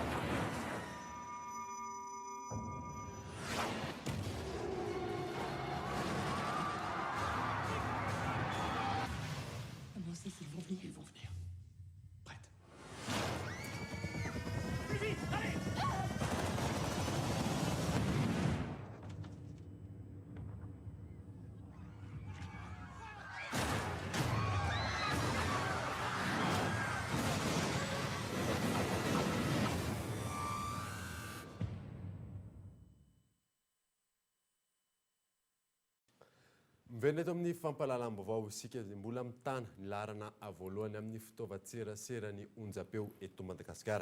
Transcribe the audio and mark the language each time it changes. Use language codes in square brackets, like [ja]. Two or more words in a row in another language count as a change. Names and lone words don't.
[fr] Comment c'est qu'ils vont venir? Ils vont venir. Prête. Plus vite, allez. [mg] Miverina eto amin'ny fampahalalam-baovao isika mbola mitana ny laharana voalohany amin'ny fitaovan-tserasera ny onjam-peo eto Madagasikara.